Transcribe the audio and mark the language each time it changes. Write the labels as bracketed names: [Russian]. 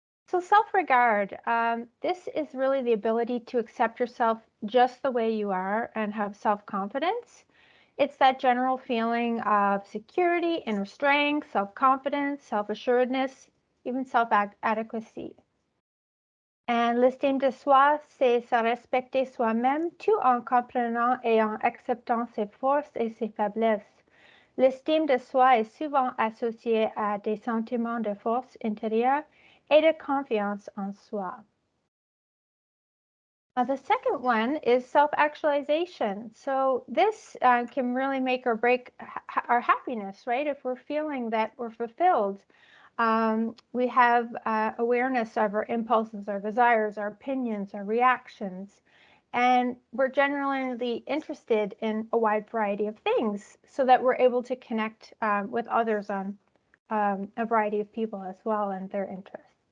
[English] So self-regard, this is really the ability to accept yourself just the way you are and have self-confidence. It's that general feeling of security, inner strength, self-confidence, self-assuredness, even self-adequacy. [French] And l'estime de soi, c'est se respecter soi-même tout en comprenant et en acceptant ses forces et ses faiblesses. L'estime de soi est souvent associée à des sentiments de force intérieure et de confiance en soi. [English] The second one is self-actualization. So this can really make or break our happiness, right? If we're feeling that we're fulfilled, we have awareness of our impulses, our desires, our opinions, our reactions, and we're generally interested in a wide variety of things so that we're able to connect with others on a variety of people as well and their interests.